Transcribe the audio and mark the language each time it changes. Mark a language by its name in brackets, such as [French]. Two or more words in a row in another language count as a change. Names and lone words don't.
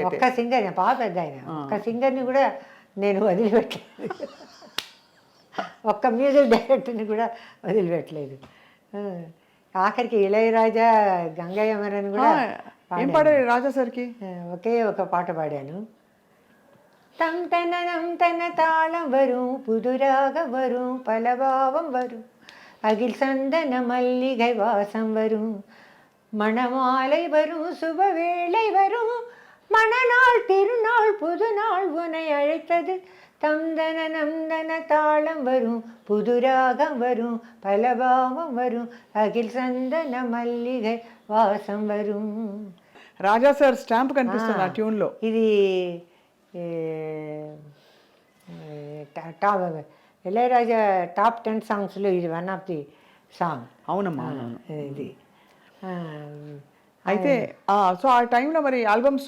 [Telugu] ఒక్క సింగర్, బాగా పెద్ద ఆయన, ఒక్క సింగర్ని కూడా నేను వదిలిపెట్టలేదు, ఒక్క మ్యూజిక్ డైరెక్టర్ని కూడా వదిలిపెట్టలేదు. ఆఖరికి ఇళయరాజా, గంగయ్యమరని కూడా పాడారు. రాజా సార్కి ఒకే ఒక పాట పాడాను. [Tamil] தம் தனனம் தன தாளம் வரும், புதுராகம் வரும், பலபாவம் வரும், அகில் சந்தன மல்லிகை வாசம் வரும், மணமாலை வரும், சுபவேளை வரும், மணநாள் திருநாள் புதுநாள் உன்னை அழைத்தது. தம் தனனம் தன தாளம் வரும், புதுராகம் வரும், பலபாவம் வரும், அகில் சந்தன மல்லிகை వాసం వரும். [Telugu] రాజా సార్ స్టాంప్ కనిపిస్తుంది ఆ ట్యూన్లో. ఇది ఇళయరాజా టాప్ 10 సాంగ్స్లో ఇది [English] one of the song. [Telugu] అవునమ్మా. ఇది అయితే సో ఆ టైంలో మరి ఆల్బమ్స్